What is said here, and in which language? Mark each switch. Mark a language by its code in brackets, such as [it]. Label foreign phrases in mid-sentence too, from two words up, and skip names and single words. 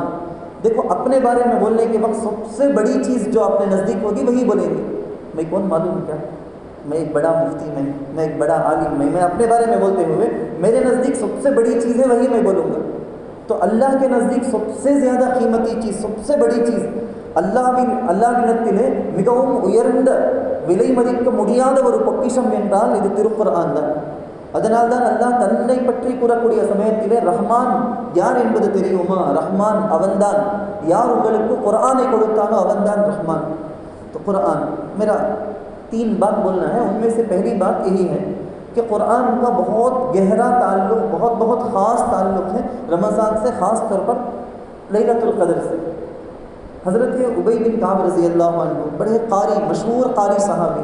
[ur] دیکھو اپنے بارے میں بولنے کے وقت سب سے بڑی چیز جو اپنے نزدیک ہوگی وہی بولیں گے. میں کون معلوم کیا, میں ایک بڑا مفتی میں ایک بڑا عالم میں اپنے بارے میں بولتے ہوئے میرے نزدیک سب سے بڑی چیز ہے وہی میں بولوں گا. تو اللہ کے نزدیک سب سے زیادہ قیمتی چیز, سب سے بڑی چیز [ta] அல்லாஹ்விடத்திலே மிகவும் உயர்ந்த விலை மதிக்க முடியாத ஒரு பொக்கிஷம் என்றால் இது திருக்குர்ஆன் தான். அதனால்தான் அல்லாஹ் தன்னை பற்றி கூறக்கூடிய சமயத்திலே ரஹ்மான் யார் என்பது தெரியுமா? ரஹ்மான் அவன்தான். யார் உங்களுக்கு குர்ஆனை கொடுத்தானோ அவன்தான் ரஹ்மான். [ur] تو قرآن میرا 3 بات بولنا ہے. ان میں سے پہلی بات یہی ہے کہ قرآن کا بہت گہرا تعلق، بہت خاص تعلق ہے رمضان سے، خاص طور پر لیلۃ القدر سے. حضرت ابی بن کعب [ar] رضي الله عنه [ur] بڑے قاری، مشہور قاری صحابی.